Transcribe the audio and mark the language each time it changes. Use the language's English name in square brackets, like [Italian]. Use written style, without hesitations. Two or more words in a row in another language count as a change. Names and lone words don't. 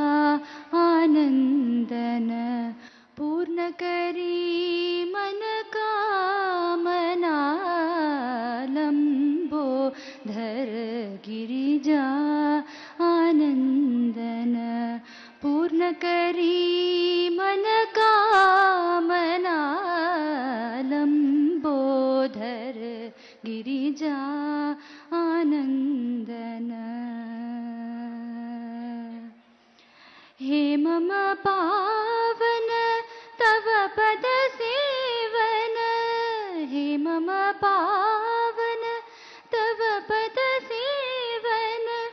[Marathi] आनंदन पूर्णकरी मन कामना लंबोधर गिरिजा आनंदन पूर्णकरी मन कामना लंबोधर गिरिजा आनंदन. [Sanskrit] हे मम पावन तव पद सेवन, हे मम पावन तव पद सेवन,